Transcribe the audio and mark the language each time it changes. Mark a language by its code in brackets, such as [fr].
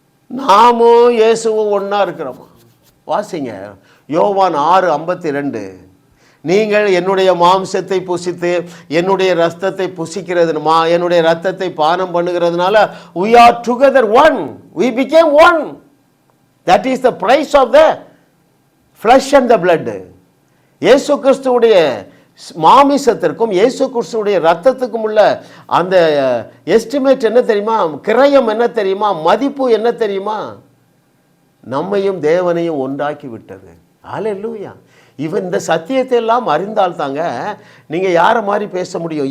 [ta] நாமும் இயேசுவும் ஒன்றா இருக்கிறோமா? வாசிங்க யோவான் 6:52. நீங்கள் என்னுடைய மாம்சத்தை புசித்து என்னுடைய ரத்தத்தை புசிக்கிறதுமா, என்னுடைய ரத்தத்தை பானம் பண்ணுகிறதுனால [en] we are together one. We became one. That is the price of the flesh and the blood. [ta] இயேசு கிறிஸ்துவுடைய மாமிசத்திற்கும் இயேசு கிறிஸ்துவுடைய ரத்தத்துக்கும் உள்ள அந்த எஸ்டிமேட் என்ன தெரியுமா? கிரயம் என்ன தெரியுமா? மதிப்பு என்ன தெரியுமா? நம்மையும் தேவனையும் ஒன்றாக்கி விட்டது. ஹல்லேலூயா. இவன் இந்த சத்தியத்தை எல்லாம் அறிந்தால் தாங்க நீங்கள் யாரை மாதிரி பேச முடியும்?